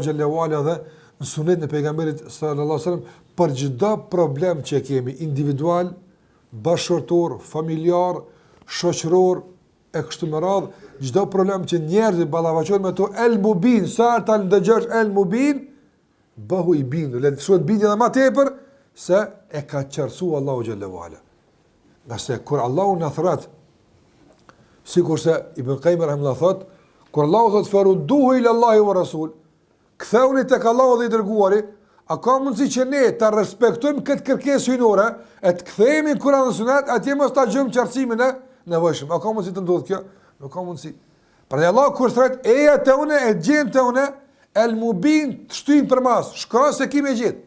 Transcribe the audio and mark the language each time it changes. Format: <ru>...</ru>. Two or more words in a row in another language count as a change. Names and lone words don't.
<ar>جل وعلا</ar> <sq>dhe në sunetin e pejgamberit</sq> <ar>صلى الله عليه وسلم</ar> <sq>për çdo problem që kemi individual, bashkëtorë, familjar, shoqëror e kështu me radhë, çdo problem që njerëzit ballafaqohen me to El Mubin, sa ta ndëgjosh El Mubin, bëhu i bindur, le të shohet bindje edhe më tepër se e ka qartësuar Allahu</sq> <ar>جل وعلا.</ar> <sq>Nëse kur Allahu na thret, sikurse Ibn Qayyim rahimahullah thot, kur Allahu thot</sq> <ar>فردوه إلى الله والرسول,</ar> <sq>ktheuni tek Allahu dhe i dërguari, a ka mundësi që ne ta respektojmë këtë kërkesë hyjnore, e të kthehemi në Kur'an dhe Sunet, atje mos ta gjejmë qartësimin e nevojshëm. A ka mundësi të ndodhë kjo? Nuk ka mundësi. Prandaj Allah kur thret eja te une e gjen te une El Mubin të shtyn për mas, shkon se kimi e gjet.</sq>